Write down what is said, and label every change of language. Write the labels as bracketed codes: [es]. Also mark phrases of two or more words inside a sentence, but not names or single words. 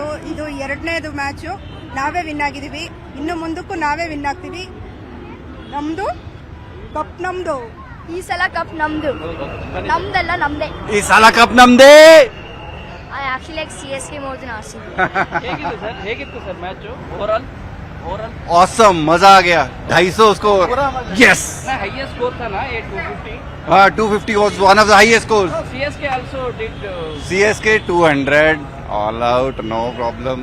[kn] ಇದು 2ನೇದು ಮ್ಯಾಚು. ನಾವೇ ವಿನ್ ಆಗಿದೀವಿ. ಇನ್ನು ಮುಂದಕ್ಕೂ ನಾವೇ ವಿನ್ ಆಗ್ತೀವಿ. ನಮ್ದು ಕಪ್ ನಮ್ದು. ಈ ಸಲ ಕಪ್ ನಮ್ದು. ನಮ್ದಲ್ಲ ನಮ್ದೇ. ಈ ಸಲ ಕಪ್ ನಮ್ದೇ. [en] I actually like CSK more than RCB. [kn] ಹೇಗಿತ್ತು ಸರ್ [en] match overall? [hi] ऑसम, मजा आ गया. 250 स्कोर. यस, [en] highest score [hi] था ना ये 250. [en] 250 was one of the highest scores. CSK also did CSK 200 all out, no problem.